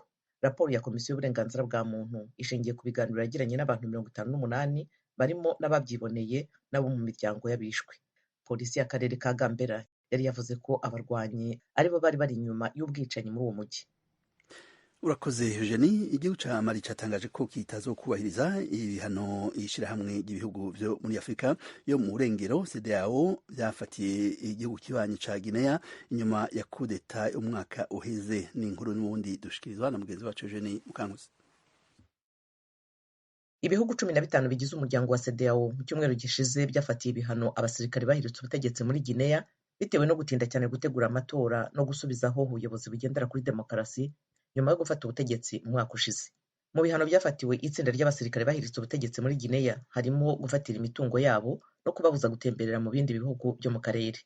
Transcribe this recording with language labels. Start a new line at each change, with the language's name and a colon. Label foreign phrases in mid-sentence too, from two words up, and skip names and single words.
Kinyarwanda: Raporo ya komisiyo y'uburenganzira bwa muntu ishingiye ku biganiro yagiranye n'abantu 58 barimo n'ababyiboneye n'abo mu miryango y'abishwe. Polisi y'akarere ka Gambela yari yavuze ko abarwanyi aribo bari inyuma y'ubwicanyi muri uwo mujyi. Urakoze Eugenie.
Rundi: Igihugu ca Mali catangaje ko kitazokubahiriza ibihano ishirahamwe ry'ibihugu vyo muri Afrika yo mu Burengero CEDEAO vyafatiye igihugu kibanyi ca Guinea inyuma ya kudeta umwaka uheze. Ni inkuru n'ubundi dushikirizwa na mugenzi wacu Eugenie Mukankusi.
Kinyarwanda: Ibihugu 15 bigize umuryango wa CEDEAO mu cyumweru gishize byafatiye ibihano abasirikare bahiritse ubutegetsi muri Guinea bitewe no gutinda cyane gutegura amatora no gusubizaho ubuyobozi bugendera kuri demokarasi nyuma yo gufata ubutegetsi umwaka ushize. Mu bihano byafatiwe itsinda ry'abasirikare bahiritse ubutegetsi muri Guinea harimo gufatira imitungo yabo no kubabuza gutemberera mu bindi bihugu byo mu karere.